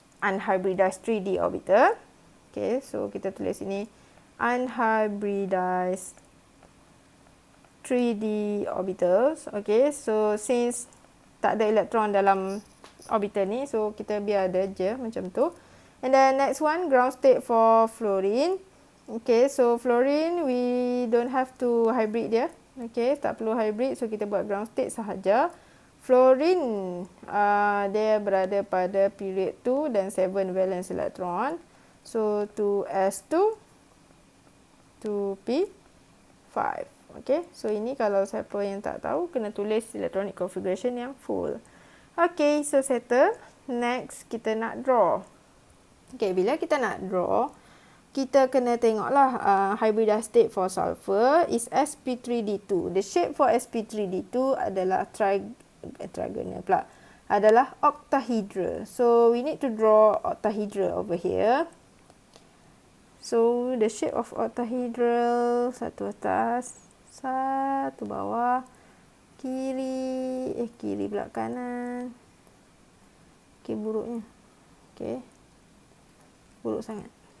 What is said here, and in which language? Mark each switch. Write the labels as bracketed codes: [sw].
[en] unhybridized 3D orbital. Okay, so [ms] kita tulis ini [en] unhybridized 3D orbitals. Okay, so since [ms] tak ada elektron dalam orbital ni, so kita biar ada je macam tu. [en] And then next one, ground state for fluorine. Okay, so fluorine we don't have to hybrid dia. [ms] Okay, tak perlu hybrid, so kita buat ground state sahaja. Fluorine dia berada pada period 2 dan 7 valence elektron. [en] So 2s2, 2p5. [ms] Okay, so ini kalau siapa yang tak tahu, kena tulis electronic configuration yang full. [en] Okay, so settle. Next, [ms] kita nak [en] draw. Okay, [ms] bila kita nak [en] draw, [ms] kita kena tengoklah [en] hybridized state for sulfur is Sp3 D2. The shape for Sp3 D2 adalah trigonal pula. [ms] Adalah octahedral. [en] So we need to draw octahedral over here. So the shape of octahedral, [ms] satu atas, satu bawah, kiri pula kanan. Okay, buruknya. Okay. Buruk sangat.